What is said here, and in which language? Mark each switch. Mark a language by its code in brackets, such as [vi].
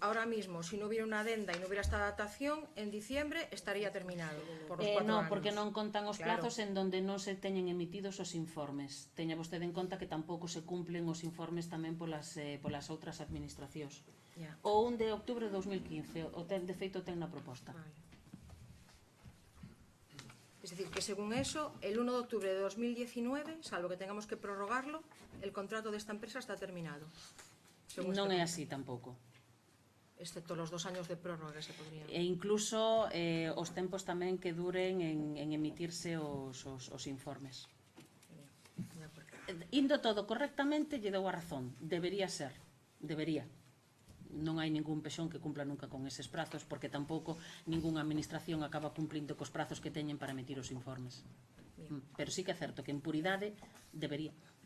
[es] Ahora mismo, si no hubiera una adenda y no hubiera esta adaptación, en diciembre estaría terminado por los 4 años. [gl] Porque non contan os plazos en donde non se teñen emitidos os informes. Teña vostede en conta que tampouco se cumplen os informes tamén polas outras administracións. O 1 de outubro de 2015, de feito ten na proposta. [es] Es decir, que según eso, el 1 de octubre de 2019, salvo que tengamos que prorrogarlo, el contrato de esta empresa está terminado. [gl] Non é así tampouco. [es] Excepto los 2 años de prórroga que se podrían. [gl] E incluso os tempos tamén que duren en emitirse os informes. De acuerdo. Indo todo correctamente, lle dou a razón. Debería ser. Debería. Non hai ningún pexón que cumpla nunca con eses prazos, porque tampouco ningunha administración acaba cumplindo cos prazos que teñen para emitir os informes. Pero sí que é certo que en puridade debería.